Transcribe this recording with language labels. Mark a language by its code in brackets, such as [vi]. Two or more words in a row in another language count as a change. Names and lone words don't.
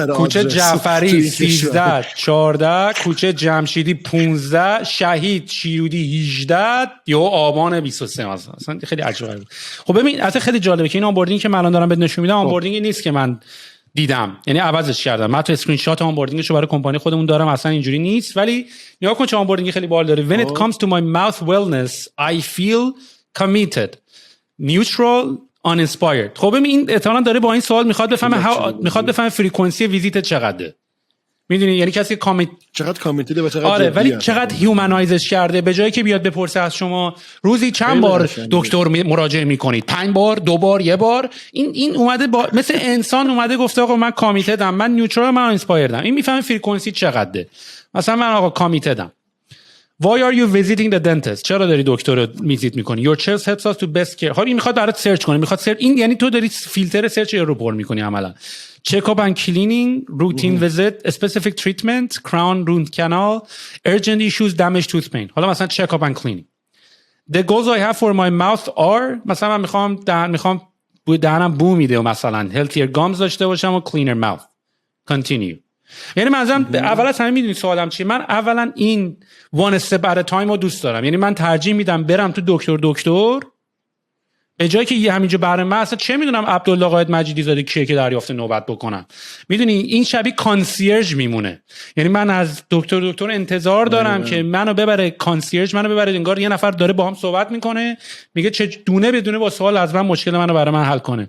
[fa] کوچه جعفری 13 14 کوچه جمشیدی 15 شهید شیرودی 18 یا آبان 23 اصلا خیلی عجیبه. خب ببین اصلا خیلی جالبه که این آنبوردینگ که من الان دارم بهت نشون میدم آنبوردینگی نیست که من دیدم، یعنی عوضش کردم. من تو اسکرین شات آنبوردینگشو برای کمپانی خودمون دارم، اصلا اینجوری نیست. ولی نگاه کن چه آنبوردینگی خیلی باحال داره. [en] When it comes to my mouth wellness I feel committed neutral uninspired. [fa] خب ببین این احتمالاً داره با این سوال میخواد بفهمه [en] frequency visit [fa] چقدره، میدونی، یعنی کسی چقدر کامیتیده و چقدر آره ولی چقدر هیومنایزش کرده. به جایی که بیاد بپرسه از شما روزی چند بار دکتر مراجعه میکنید، 5 بار، 2 بار، 1 بار، این اومده مثل انسان اومده گفته آقا من کامیتدم، من نیوترال، من اینسپایردم. این میفهمه فریکونسی چقدره. مثلا من آقا کامیتدم. [en] Why are you visiting the dentist؟ [fa] چرا داری دکتر رو ویزیت میکنی؟ [en] Your chest helps us to best care. [fa] خب این میخواد برات سرچ کنه، میخواد این یعنی تو داری [en] filter search [fa] رو پر میکنی عملا. [en] Check up and cleaning, routine visit, specific treatment, crown, root canal, urgent issues, damage tooth pain. [fa] حالا مثلا [en] check up and cleaning. The goals I have for my mouth are [fa] مثلا من میخوام دهنم بو میده و مثلا [en] healthier gums [fa] داشته باشم و [en] cleaner mouth. Continue. [fa] یعنی من اول از همه میدونی سوالم چیه؟ من اولا این [en] one step at a time [fa] رو دوست دارم. یعنی من ترجیح میدم برم تو دکتر به جایی که همینجا برای من اصلا چه میدونم عبدالله قائد مجیدی زاده کیه که دریافت نوبت بکنم. میدونی این شبیه کانسیرژ میمونه. یعنی من از دکتر انتظار دارم که منو ببره کانسیرژ، منو ببره انگار یه نفر داره باهام صحبت میکنه، میگه چه دونه بدونه با سوال از من مشکل منو برای من حل کنه.